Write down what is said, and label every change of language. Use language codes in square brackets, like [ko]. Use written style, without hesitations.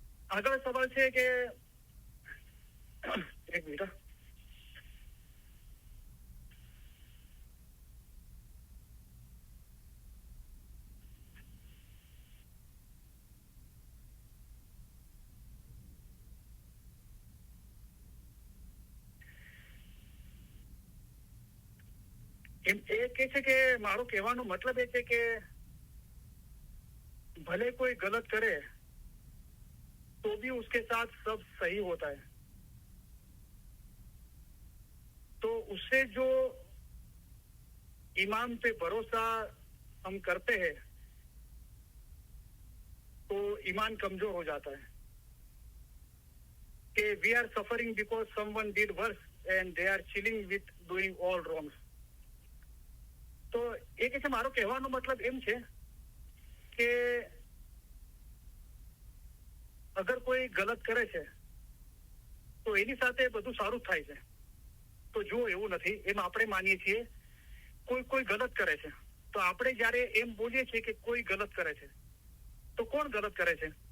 [gu] આગળ સવાલ છે કે એક મિનિટ, એમ એ કે છે કે મારો કહેવાનો મતલબ એ છે કે ભલે કોઈ [hi] गलत करे तो भी उसके साथ सब सही होता है. तो उससे जो ईमान पे भरोसा हम करते हैं तो ईमान कमजोर हो जाता है. [en] कि we are suffering because someone did worse and they are chilling with doing all wrongs. [gu] તો એ કે છે મારો કહેવાનો મતલબ એમ છે કે અગર કોઈ ગલત કરે છે તો એની સાથે બધું સારું થાય છે. તો જો એવું નથી, એમ આપણે માનીએ છીએ કોઈ ગલત કરે છે, તો આપણે જયારે એમ બોલીએ છીએ કે કોઈ ગલત કરે છે, તો કોણ ગલત કરે છે?